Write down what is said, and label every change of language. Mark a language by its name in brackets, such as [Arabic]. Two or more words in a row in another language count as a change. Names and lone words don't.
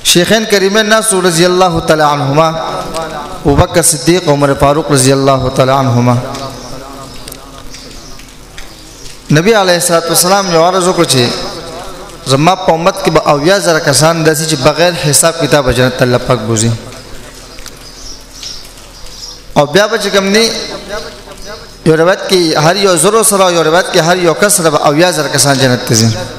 [Arabic] شیخین کریمین [Pashto] ناس [Arabic] رضی اللہ تعالی عنہما [Pashto] ابوبکر صدیق عمر فاروق [Arabic] رضی اللہ تعالی عنہما [Pashto] نبی [Arabic] علیہ الصلوۃ والسلام [Pashto] یو عرض وکړ چې زما په امت کې به اویا زره کسان داسې چې بغیر حساب کتاب جنت الله پاک بوزي او بیا به چې کوم ني یو روایت کې هر یو زرو سره یو روایت کې هر یو کس سره به اویا زره کسان جنت ته ځي